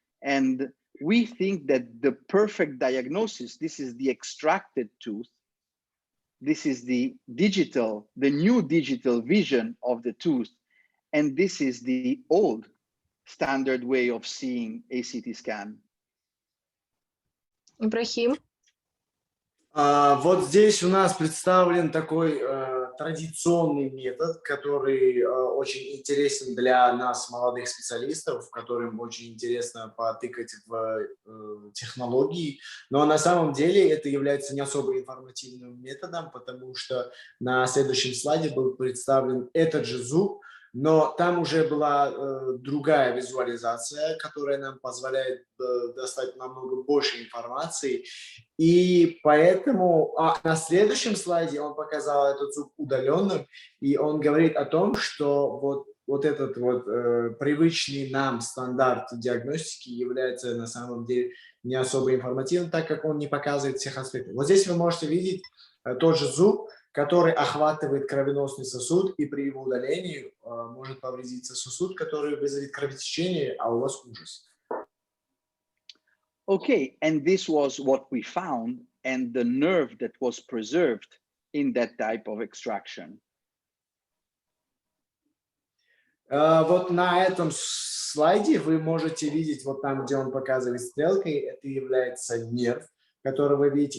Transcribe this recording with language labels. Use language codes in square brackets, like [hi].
[en] And we think that the perfect diagnosis, this is the extracted tooth, this is the new digital vision of the tooth, and this is the old standard way of seeing a CT scan. [ru] Ибрахим? Вот здесь у нас представлен такой традиционный метод, который очень интересен для нас, молодых специалистов, которым очень интересно потыкать в технологии. Но на самом деле это является не особо информативным методом, потому что на следующем слайде был представлен этот же зуб, но там уже была другая визуализация, которая нам позволяет достать намного больше информации. И поэтому на следующем слайде он показал этот зуб удаленным, и он говорит о том, что вот этот привычный нам стандарт диагностики является на самом деле не особо информативным, так как он не показывает всех аспектов. Вот здесь вы можете видеть тот же зуб, который охватывает кровеносный сосуд, и при его удалении может повредиться сосуд, который вызовет кровотечение, а у вас ужас. [en] Okay, and this was what we found, and the nerve that was preserved in that type of extraction. [ru] Вот на этом слайде вы можете видеть, вот там, где он показывает стрелкой, это является нерв, который вы видите.